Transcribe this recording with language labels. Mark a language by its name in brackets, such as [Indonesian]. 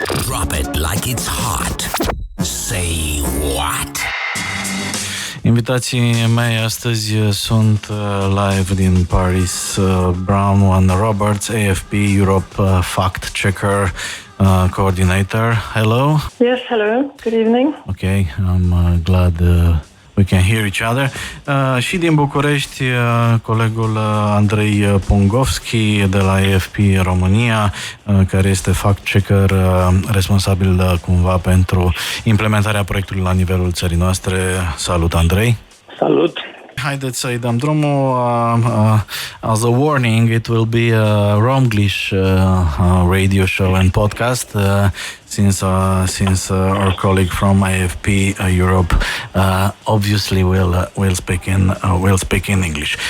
[English] Drop it like it's hot. Say what? [Romanian] Invitații mei astăzi sunt live din Paris, Bronwen Roberts, [English] AFP Europe Fact Checker Coordinator. Hello. Yes, hello. Good evening. Okay, I'm glad we can hear each other. [Romanian] Și din București, colegul Andrei Pungovschi de la AFP România, care este fact-checker responsabil cumva pentru implementarea proiectului la nivelul țării noastre. Salut, Andrei! Salut! Haideți să-i dăm drumul. [English] As a warning, it will be a Romglish radio show and podcast since our colleague from AFP Europe obviously will speak in English.